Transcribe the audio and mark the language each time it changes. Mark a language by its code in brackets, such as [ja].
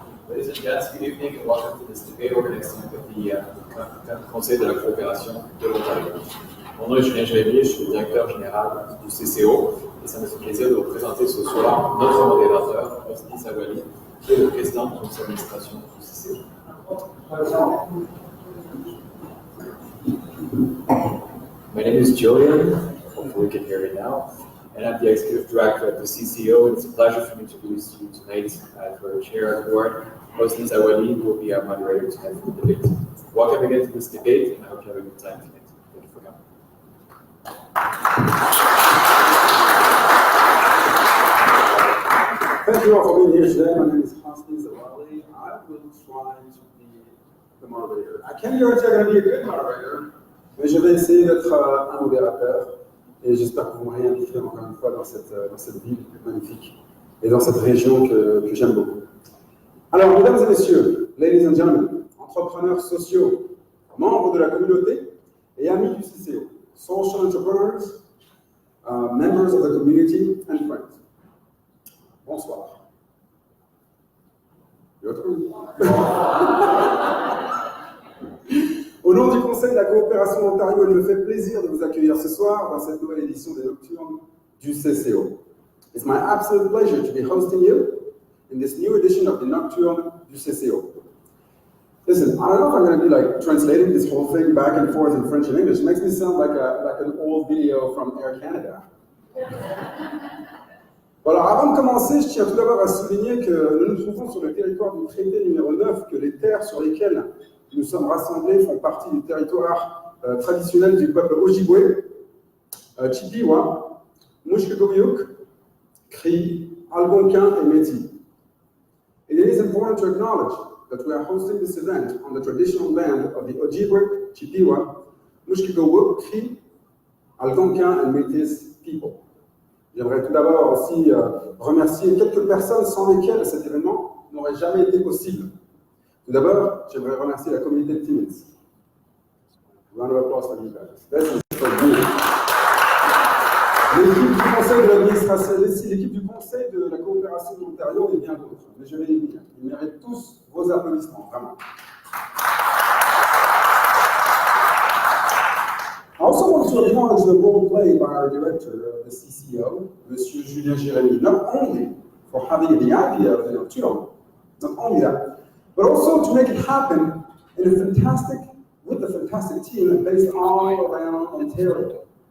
[en] Ladies and gents, good evening and welcome to this debate organizing with the Conseil de la Coopération de l'Ontario. [fr] Mon nom est Julien Javier, je suis le directeur général du CCO et ça me fait plaisir de vous présenter ce soir notre modérateur, Hosni Zawali, qui est le président du conseil d'administration du CCO. [en] My name is Julian, hopefully you can hear me now, and I'm the Executive Director at the CCO, and it's a pleasure for me to introduce you tonight as our Chair of the Board, Hosni Zawali, who will be our moderator tonight for the debate. Welcome again to this debate, and I hope you have a good time tonight. Thank you for coming. Thank you all for being here today. My name is Hosni Zawali. I will try to be the moderator. I can't guarantee I'm going to be a good moderator, [fr] mais je vais essayer d'être un modérateur et j'espère que vous m'aurez invité encore une fois dans cette ville magnifique et dans cette région que j'aime beaucoup. Alors, mesdames et messieurs, [en] ladies and gentlemen, [fr] entrepreneurs sociaux, membres de la communauté et amis du CCO, [en] social entrepreneurs, members of the community and friends. [fr] Bonsoir. Au nom du Conseil de la Coopération Ontario, il me fait plaisir de vous accueillir ce soir dans cette nouvelle édition des Nocturnes du CCO. [en] It's my absolute pleasure to be hosting you in this new edition of the Nocturnes du CCO. Listen, I don't know if I'm going to be like translating this whole thing back and forth in French and English. It makes me sound like an old video from Air Canada. [fr] Bon, alors, avant de commencer, je tiens tout d'abord à souligner que nous nous trouvons sur le territoire du traité numéro 9, que les terres sur lesquelles nous sommes rassemblés font partie du territoire traditionnel du peuple Ojibwe, Chippewa, Mushkegowuk, Cri, Algonquin et Métis. [en] It is important to acknowledge that we are hosting this event on the traditional land of the Ojibwe, Chippewa, Mushkegowuk, Cri, Algonquin and Métis people. [fr] J'aimerais tout d'abord aussi remercier quelques personnes sans lesquelles cet événement n'aurait jamais été possible. Tout d'abord, j'aimerais remercier la communauté de Timmins. [en] Round of applause for you guys. This is for you. [fr] L'équipe du conseil de l'administration, l'équipe du conseil de la coopération de l'Ontario et bien d'autres. Mais je vais y venir. Ils méritent tous vos applaudissements, vraiment. [en] I also want to acknowledge the role played by our director of the CCO, Monsieur Julien Jérémy, not only for having the idea of the Nocturnes, not only that, but also to make it happen with a fantastic team based all around Ontario.